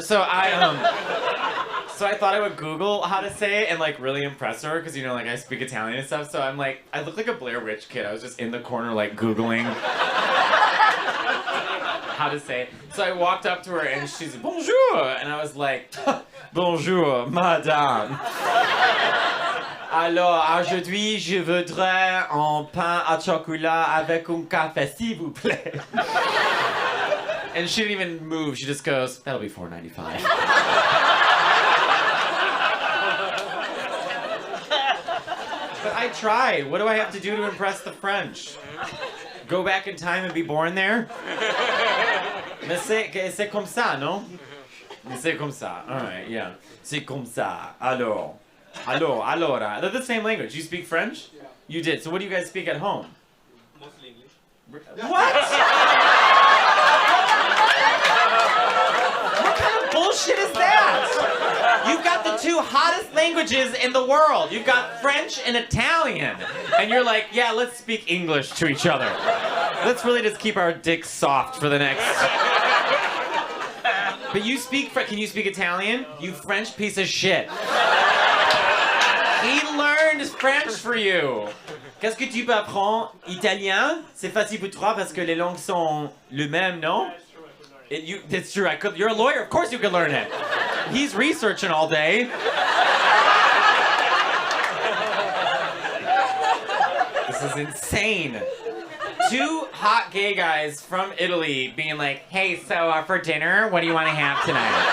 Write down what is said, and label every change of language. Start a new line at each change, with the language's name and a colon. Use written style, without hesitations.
English: So I thought I would Google how to say it and like really impress her because like I speak Italian and stuff. So I'm like, I look like a Blair Witch kid. I was just in the corner like Googling how to say it. So I walked up to her and she's bonjour, and I was like, bonjour, madame.
French: Alors aujourd'hui je voudrais un pain à chocolat avec un café s'il vous plaît.
English: And she didn't even move. She just goes, that'll be $4.95. But I tried. What do I have to do to impress the French? Go back in time and be born there?
French: Mais c'est comme ça, non? C'est comme ça.
English: All right, yeah.
French: C'est comme ça. Alors. Allora.
English: They're the same language. You speak French? Yeah. You did. So what do you guys speak at home? Mostly English. What? What kind of bullshit is that? You've got the two hottest languages in the world. You've got French and Italian. And you're like, yeah, let's speak English to each other. Let's really just keep our dicks soft for the next... But you speak... Can you speak Italian? You French piece of shit. He learned French for you.
French: Qu'est-ce que tu peux apprendre? Italien? C'est facile pour toi parce que les langues sont le même, non?
English: It's true. You're a lawyer. Of course you could learn it. He's researching all day. This is insane. Two hot gay guys from Italy being like, hey, so for dinner, what do you want to have tonight?